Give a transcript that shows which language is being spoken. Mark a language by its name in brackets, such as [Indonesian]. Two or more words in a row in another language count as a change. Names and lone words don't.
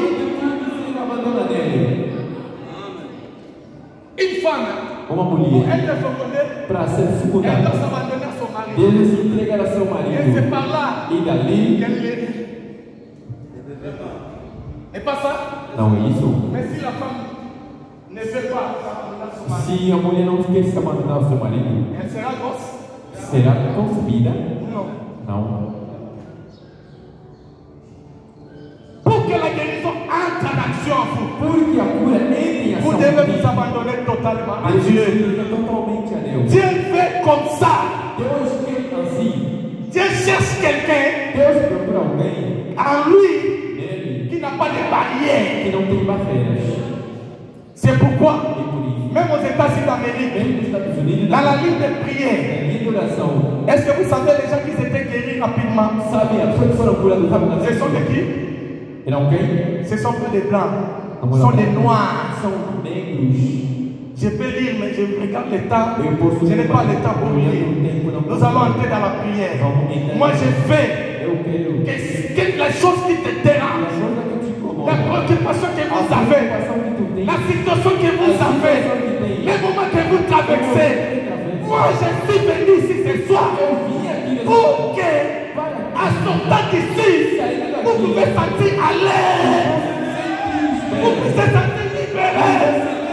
[French] Une femme, pour être fécondée, elle doit s'abandonner à son mari. Et c'est par là qu'elle guérit. Et pas ça? Mais si la femme ne veut pas s'abandonner à son mari, elle sera grosse? [Portuguese] Será concebida? [French] Non. Non. Pour que la guérison entre entre en action en vous. [Portuguese] Porque a cura entre em ação. [French] Vous devez vous abandonner totalement à Dieu. [Portuguese] Totalmente a Deus. [French] Dieu fait comme ça. [Portuguese] Deus quer assim. [French] Dieu cherche quelqu'un [Portuguese] Deus procura alguém [French] en lui [Portuguese] nele [French] qui n'a pas de barrière. [Portuguese] que não tem barreiras. [French] C'est pourquoi, [Portuguese] E por isso, [French] même aux États-Unis d'Amérique, [Portuguese] mesmo nos Estados Unidos, [French] dans la ligne de prière, [Portuguese] na linha de oração, [French] est-ce que vous savez les gens qui s'étaient guéris rapidement? [Portuguese] sabe, as pessoas que foram curadas rapidamente. [French] Ce sont de qui? [Portuguese] Eram quem? [French] Ce sont plus des blancs. Ce sont des noirs. [Portuguese] São negros. [French] Je peux lire, mais je regarde le temps. [Portuguese] Eu posso [French] Je n'ai pas le temps pour lire. Nous allons entrer dans la prière. Moi, je veux [Portuguese] Eu quero. [French] que les choses qui te dérangent, la préoccupation que vous avez, la situation que vous avez, les moments que vous traversez, moi, je suis venu ici ce soir pour que, à sortant d'ici, vous pouvez sentir à l'aise, vous pouvez sentir libéré.